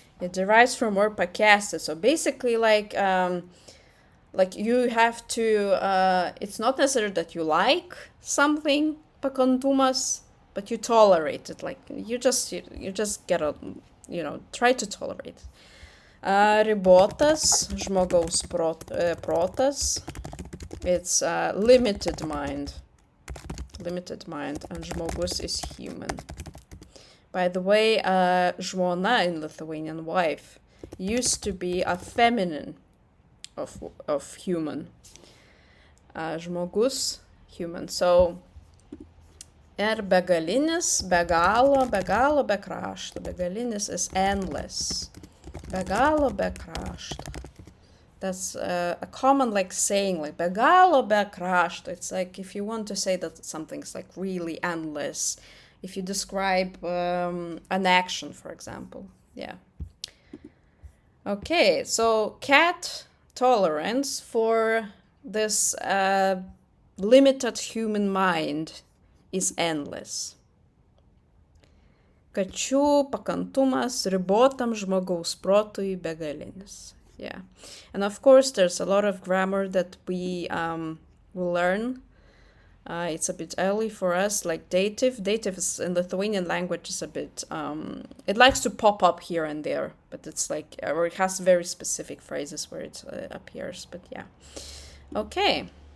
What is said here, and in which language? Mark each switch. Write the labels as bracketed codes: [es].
[en] It derives from word pakęsti. So basically like you have to, it's not necessary that you like something, pakantumas, but you tolerate it. Like you just get a, try to tolerate it. [lt] Ribotas, žmogaus protas. [en] It's limited mind. Limited mind, and žmogus is human. By the way, žmona in Lithuanian, wife, used to be a feminine of human. Žmogus, human. So [lt] Ir begalinis, be galo, be galo, be krašto. [en] Begalinis is endless. Be galo, be krašto. That's a common like saying, like be galo, be krašto. It's like if you want to say that something's like really endless. If you describe an action, for example. Yeah. Okay, so cat tolerance for this limited human mind is endless. [lt] Kačių pakantumas ribotam žmogaus protui begalinis. [en] Yeah. And of course, there's a lot of grammar that we will learn. It's a bit early for us, like dative. Dative is in Lithuanian language is a bit, it likes to pop up here and there, but it's like, or it has very specific phrases where it appears, but yeah. Okay.